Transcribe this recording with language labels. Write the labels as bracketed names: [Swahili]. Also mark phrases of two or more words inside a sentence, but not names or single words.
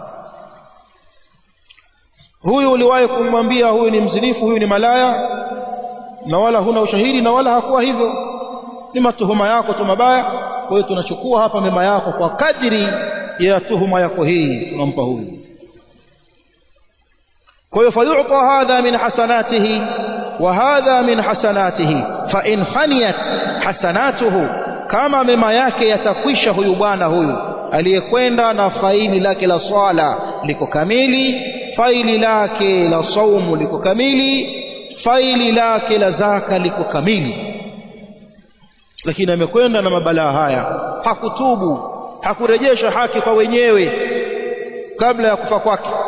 [Swahili] Huyu uliwahi kumwambia huyu ni mzinifu, huyu ni malaya, na wala huna ushahidi, na wala hakuwa hivyo, ni matuhuma yako tu mabaya. Kwa hiyo tunachukua hapa mema yako kwa kadri ya tuhuma yako hii, tunampa huyu. Kwa hiyo [Arabic] فيؤتى هذا من حسناته وهذا من حسناته فإن فنيت [Swahili] hasanatuhu, kama mema yake yatakwisha, huyu bwana huyu aliyekwenda na faili lake la swala liko kamili, faili lake la saumu liko kamili, faili lake la zaka liko kamili, lakini amekwenda na mabalaa haya, hakutubu, hakurejesha haki kwa wenyewe kabla ya kufa kwake,